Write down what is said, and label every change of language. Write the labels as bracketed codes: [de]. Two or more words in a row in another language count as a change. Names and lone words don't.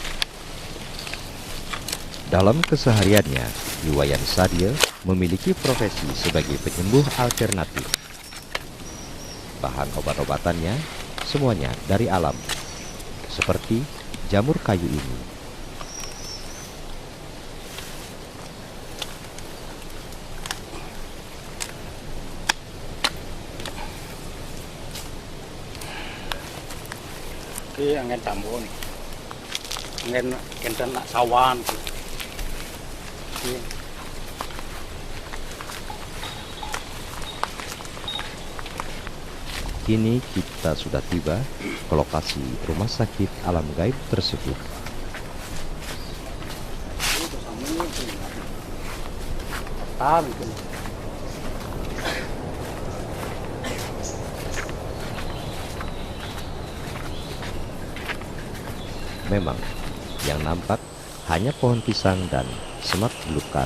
[id] Dalam kesehariannya, Iwayan Sadio memiliki profesi sebagai penyembuh alternatif. Bahan obat-obatannya semuanya dari alam, seperti jamur kayu ini. [ban] Iki angin tambun. Angin kentan nak sawan. Iki. [id] Kini kita sudah tiba ke lokasi rumah sakit alam gaib tersebut. Memang, yang nampak hanya pohon pisang dan semak belukar.